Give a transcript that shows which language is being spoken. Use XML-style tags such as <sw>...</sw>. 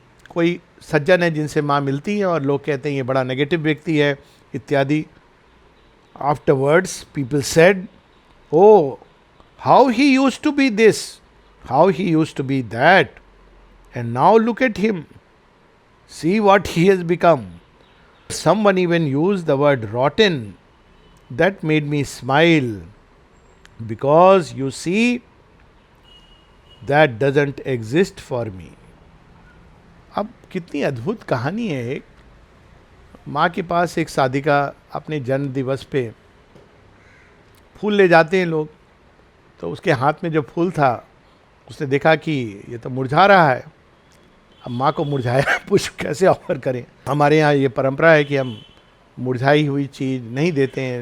<hi>कोई सज्जन है जिनसे माँ मिलती है और लोग कहते हैं ये बड़ा नेगेटिव व्यक्ति है इत्यादि।</hi> <en>Afterwards people said, oh, how he used to be this, how he used to be that, and now look at him. See what he has become. Someone even used the word rotten. That made me smile. Because you see, that doesn't exist for me.</en> <hi>अब कितनी अद्भुत कहानी है। एक माँ के पास एक साधिका अपने जन्म दिवस पे फूल ले जाते हैं लोग, तो उसके हाथ में जो फूल था उसने देखा कि ये तो मुरझा रहा है। अब माँ को मुरझाया पुष्प कैसे ऑफर करें। हमारे यहाँ ये परंपरा है कि हम मुरझाई हुई चीज़ नहीं देते हैं।</hi>